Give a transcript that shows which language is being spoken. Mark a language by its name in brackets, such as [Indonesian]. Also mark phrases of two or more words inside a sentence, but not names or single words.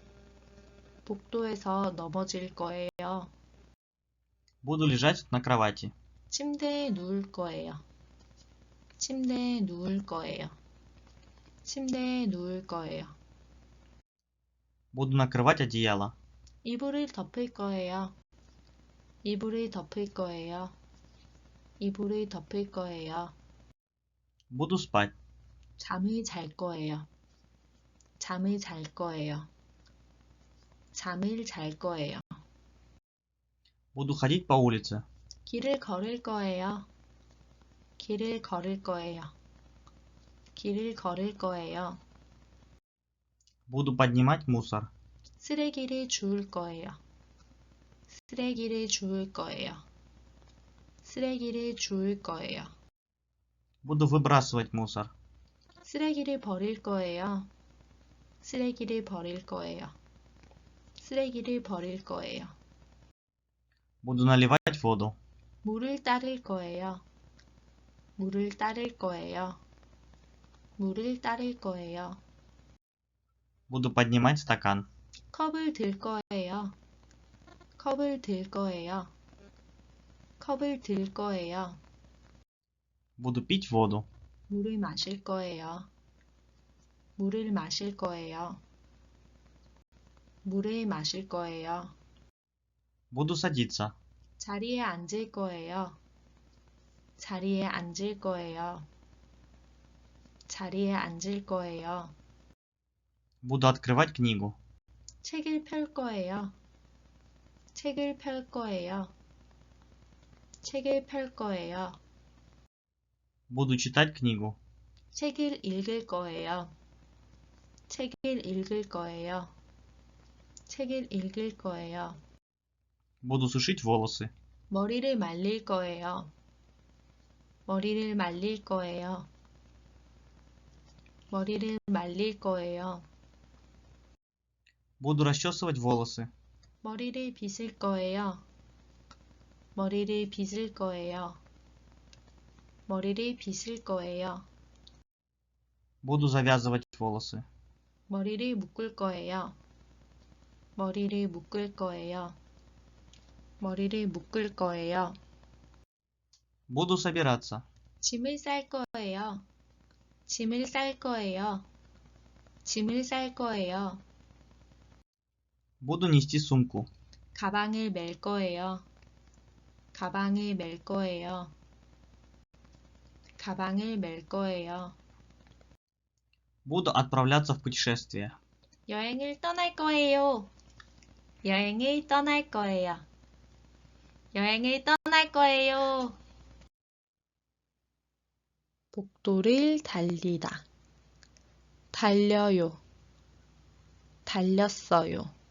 [Korean] 복도에서 넘어질 거예요. [Russian] Буду лежать на кровати. [Korean] 침대에 누울 거예요. 침대에 누울 거예요. 침대에 누울 거예요. [Russian] Буду накрывать одеяло. [Korean] 이불을 덮을 거예요. 이불을 덮을 거예요. 이불을 덮을 거예요. [Russian] Буду спать. [Korean] 잠을 잘 거예요. 잠을 잘 거예요. 잠을 잘 거예요. [Russian] Буду ходить по улице. [Korean] 길을 걸을 거예요. 길을 걸을 거예요. 길을 걸을 거예요. [Russian] Буду поднимать мусор. [Korean] 쓰레기를 주울 거예요. 쓰레기를 주울 거예요. 쓰레기를 주울 거예요. [Russian] Буду выбрасывать мусор. [Korean] 쓰레기를 버릴 거예요. 쓰레기를 버릴 거예요. 쓰레기를 버릴 거예요. [Russian] Буду наливать воду. [Korean] 물을 따를 거예요. 물을 따를 거예요. 물을 따를 거예요. [Russian] Буду поднимать стакан. [Korean] 컵을 들 거예요. 컵을 들 거예요. 컵을 들 거예요. [Russian] Буду пить воду. [Korean] 물을 마실 거예요. 물을 마실 거예요. 물을 마실 거예요. [Russian] Буду садиться. [Korean] 자리에 앉을 거예요. 자리에 앉을 거예요. 자리에 앉을 거예요. [Russian] Буду открывать книгу. [Korean] 책을 펼 거예요. 책을 펼 거예요. 책을 펼 거예요. [Russian] Буду читать книгу. [Korean] 책을 읽을 거예요. 책을 읽을 거예요. 책을 읽을 거예요. [Russian] Буду сушить волосы. [Korean] 머리를 말릴 거예요. 머리를 말릴 거예요. 머리를 말릴 거예요. [Russian] Буду расчесывать волосы. [Korean] 머리를 빗을 거예요. 머리를 빗을 거예요. 머리를 빗을 거예요. [Russian] Буду завязывать волосы. [Korean] 머리를 묶을 거예요. 머리를 묶을 거예요. 머리를 묶을 거예요. [Russian] Буду собираться. [Korean] 짐을 쌀 거예요. 짐을 쌀 거예요. 짐을 쌀 거예요. [Russian] Буду нести сумку. [Korean] 가방을 멜 거예요. 가방을 멜 거예요. 가방을 멜 거예요. [Russian] Буду отправляться в путешествие. [Korean] 여행을 떠날 거예요. 여행을 떠날 거예요. 여행을 떠날 거예요. 복도를 달리다. 달려요. 달렸어요.